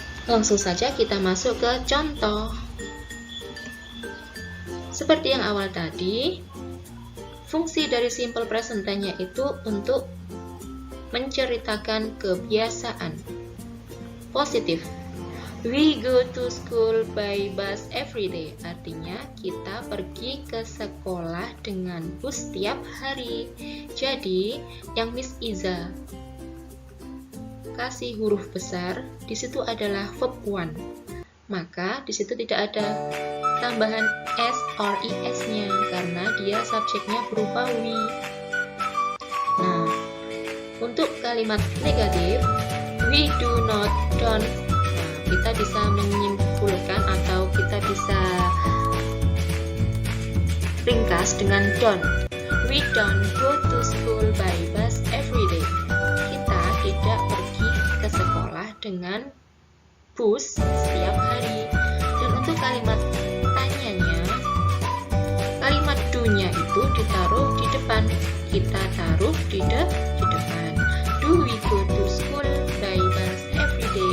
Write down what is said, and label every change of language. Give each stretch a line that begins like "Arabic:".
Indonesian: Langsung saja kita masuk ke contoh. Seperti yang awal tadi, fungsi dari simple present tense itu untuk menceritakan kebiasaan.
English: Positif, we go to school by bus every day.
Indonesian: Artinya kita pergi ke sekolah dengan bus setiap hari. Jadi yang Miss Iza kasih huruf besar di situ adalah verb 1. Maka di situ tidak ada tambahan s or es-nya karena dia subjeknya berupa we. Nah, untuk kalimat negatif, we do not, don't, kita bisa menyimpulkan atau kita bisa ringkas dengan don't.
English: We don't go to school by bus every day.
Indonesian: Kita tidak pergi ke sekolah dengan bus setiap hari. Dan untuk kalimat tanyanya, kalimat do-nya itu ditaruh di depan. Kita taruh di depan.
English: Do we go to school by bus every